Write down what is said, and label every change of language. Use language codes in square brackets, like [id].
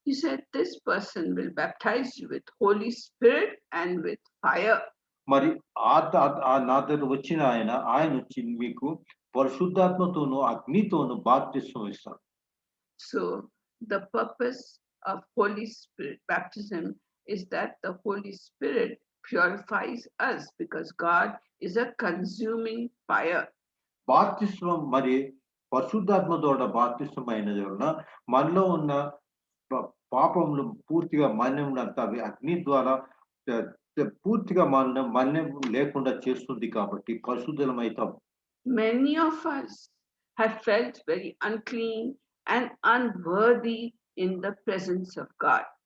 [en] He said, this person will baptize you with Holy Spirit and with fire. [te] మరి నా దగ్గర వచ్చిన ఆయన వచ్చి మీకు పరిశుద్ధాత్మతోను అగ్నితోను బాప్తిసం ఇస్తాడు. [en] So the purpose of Holy Spirit baptism is that the Holy Spirit purifies us, because God is a consuming fire. [te] బాప్తిసం మరి పరిశుద్ధాత్మ ద్వారా బాప్తిసం అయినది వలన మనలో ఉన్న పాపములు పూర్తిగా మన్నంతా అగ్ని ద్వారా పూర్తిగా మన్నం లేకుండా చేస్తుంది, కాబట్టి పరిశుద్ధమైతాం. [en] Many of us have felt very unclean and unworthy in the presence of God.